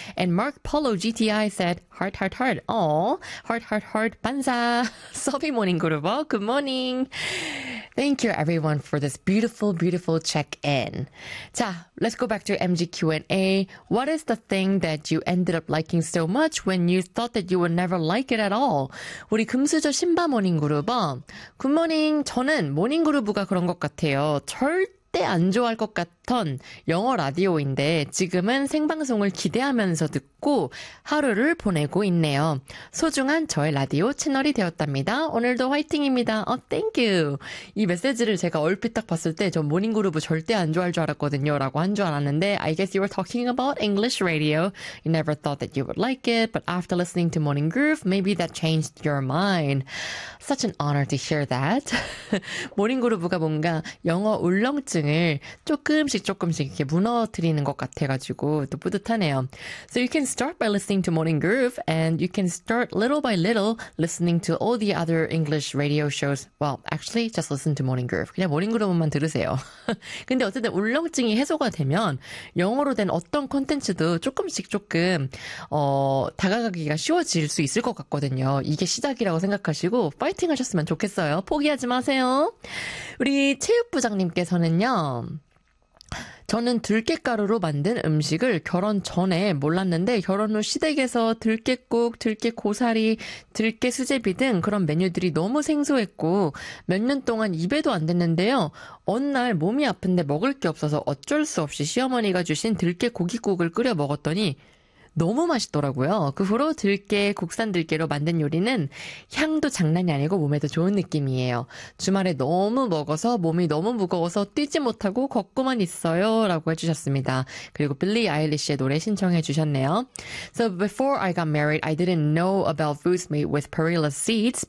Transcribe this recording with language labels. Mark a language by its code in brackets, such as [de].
[en] And Mark Polo GTI said, heart, heart, heart. Aw. Heart, heart, heart. [ko] 반사. [en] Sophie Morning Groover, good morning. Thank you, everyone, for this beautiful, beautiful check-in. [ko] 자, [en] let's go back to MG Q&A. What is the thing that you ended up liking so much when you thought that you would never like it at all? [ko] 우리 금수저 신바 모닝그루버. 굿모닝. 저는 모닝그루브가 그런 것 같아요. 절대 안 좋아할 것 같던 영어 라디오인데 지금은 생방송을 기대하면서 듣고 하루를 보내고 있네요. 소중한 저의 라디오 채널이 되었답니다. 오늘도 화이팅입니다. [en] Oh, thank you. [ko] 이 메시지를 제가 얼핏 딱 봤을 때 전 모닝그루브 절대 안 좋아할 줄 알았거든요. 라고 한 줄 알았는데 [en] I guess you were talking about English radio. You never thought that you would like it. But after listening to Morning Groove, maybe that changed your mind. Such an honor to hear that. [ko] 모닝그루브가 뭔가 영어 울렁증을 조금씩 조금씩 이렇게 무너뜨리는 것 같아가지고 또 뿌듯하네요. [en] So you can start by listening to Morning Groove and you can start little by little listening to all the other English radio shows. Well, actually, just listen to Morning Groove. [ko] 그냥 Morning Groove만 들으세요. 근데 어쨌든 울렁증이 해소가 되면 영어로 된 어떤 콘텐츠도 조금씩 조금 다가가기가 쉬워질 수 있을 것 같거든요. 이게 시작이라고 생각하시고 파이팅 하셨으면 좋겠어요. 포기하지 마세요. 우리 체육부장님께서는요. 저는 들깨가루로 만든 음식을 결혼 전에 몰랐는데 결혼 후 시댁에서 들깨국, 들깨고사리, 들깨수제비 등 그런 메뉴들이 너무 생소했고 몇 년 동안 입에도 안 댔는데요. 어느 날 몸이 아픈데 먹을 게 없어서 어쩔 수 없이 시어머니가 주신 들깨고기국을 끓여 먹었더니 너무 맛있더라고요. 그 후로 들깨, 국산 들깨로 만든 요리는 향도 장난이 아니고 몸에도 좋은 느낌이에요. 주말에 너무 먹어서 몸이 너무 무거워서 뛰지 못하고 걷고만 있어요. 라고 해주셨습니다. 그리고 빌리 아일리시의 노래 신청해 주셨네요. [en] So before I got married, I didn't know about foods made with perilla seeds.